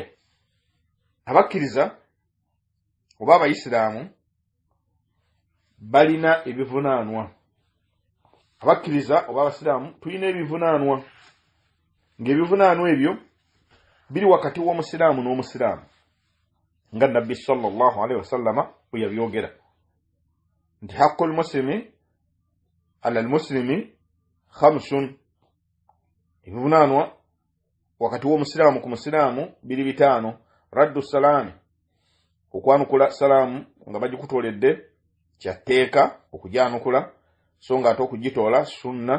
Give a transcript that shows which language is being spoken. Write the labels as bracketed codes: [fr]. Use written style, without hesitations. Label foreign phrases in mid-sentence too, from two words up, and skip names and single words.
[lg] Abakkiriza oba abayisiraamu balina ebivunaanwa. Abakkiriza oba abasiraamu tulina ebivunaanwa, ng'ebivunaanwa ebyo biri wakati w'omusiraamu n'omusiraamu, nga Nabbi [ar] صلى الله عليه وسلم [lg] bwe yabyogera nti [ar] حق المسلم على المسلم خمس. [lg] Ebivunaanwa wakati w'omusiraamu ku musiraamu biri 5. [ar] رد السلام, [lg] okwanukula salaamu nga bagikutoledde kyatteeka okujyanukula, so nga ate okugitoola sunna.